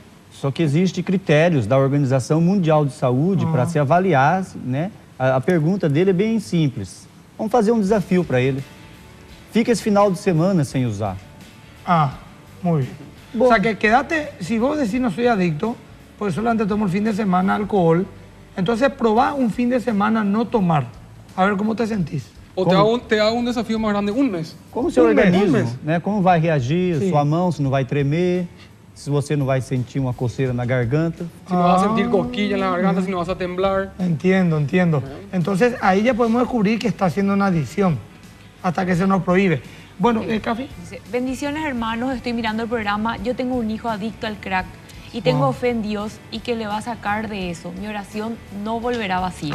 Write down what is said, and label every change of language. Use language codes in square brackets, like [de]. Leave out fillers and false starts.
[pt] Só que existem critérios da Organização Mundial de Saúde para se avaliar, né? A pergunta dele é bem simples. Vamos fazer um desafio para ele. Fica esse final de semana sem usar. [es] Muy bien. O sea, que quédate, si vos decís no soy adicto, porque solamente tomo el fin de semana alcohol, entonces probá un fin de semana no tomar. A ver cómo te sentís. O te hago [pt] um desafio mais grande, 1 mês. Como o seu organismo, né? Como vai reagir, sua mão, se não vai tremer, se você não vai sentir uma coceira na garganta. [es] Si no vas a sentir cosquilla en la garganta, si no vas a temblar. Entiendo. Entonces ahí ya podemos descubrir que está haciendo una adicción, hasta que se nos prohíbe. Bueno, Cafi. Bendiciones, hermanos, estoy mirando el programa. Yo tengo un hijo adicto al crack y tengo fe en Dios y que le va a sacar de eso. Mi oración no volverá vacía.